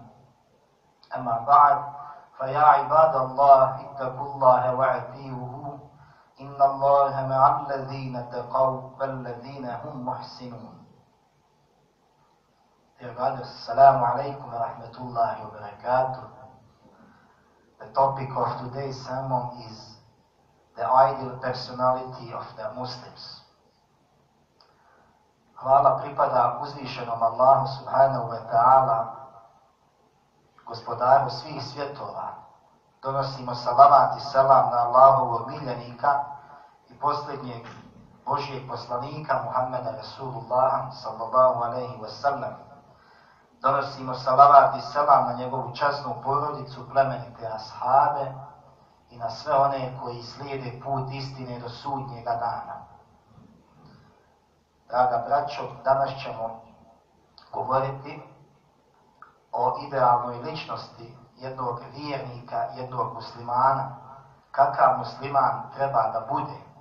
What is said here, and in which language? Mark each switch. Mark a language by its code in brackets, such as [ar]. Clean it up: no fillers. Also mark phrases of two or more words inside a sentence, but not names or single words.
[ar] أما بعد، فيا عباد الله اتقوا الله وأطيعوه إن الله مع الذين اتقوا والذين هم محسنون. السلام عليكم ورحمة الله وبركاته. [en] The topic of today's sermon is the ideal personality of the Muslims. [bs] Hvala pripada uzvišenom Allahu [ar] سبحانه وتعالى, [bs] gospodaru svih svjetova. Donosimo salavat i salam na Allahovog miljenika i posljednjeg Božijeg poslanika Muhammeda Rasulullaha [ar] صلى الله عليه وسلم. [bs] Donosimo salavat i salam na njegovu časnu porodicu, plemenite ashabe i na sve one koji slijede put istine do sudnjega dana. Draga braćo, danas ćemo govoriti o idealnoj ličnosti jednog vjernika, jednog muslimana, kakav musliman treba da bude.